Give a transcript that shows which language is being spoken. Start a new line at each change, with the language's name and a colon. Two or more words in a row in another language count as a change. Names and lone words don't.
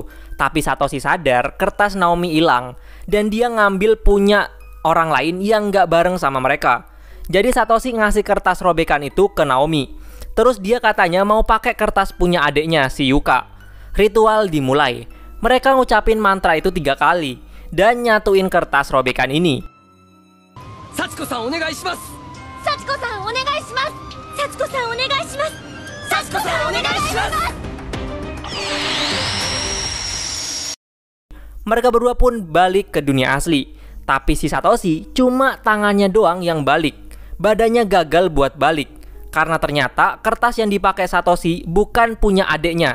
Indonesian: Tapi Satoshi sadar kertas Naomi hilang dan dia ngambil punya orang lain yang gak bareng sama mereka. Jadi Satoshi ngasih kertas robekan itu ke Naomi. Terus dia katanya mau pakai kertas punya adiknya si Yuka. Ritual dimulai. Mereka ngucapin mantra itu 3 kali dan nyatuin kertas robekan ini.
Japanese: 幸子さんお願いします。幸子さんお願いします。幸子さんお願いします。幸子さんお願いします。
Indonesian: Mereka berdua pun balik ke dunia asli. Tapi si Satoshi cuma tangannya doang yang balik. Badannya gagal buat balik. Karena ternyata kertas yang dipakai Satoshi bukan punya adeknya.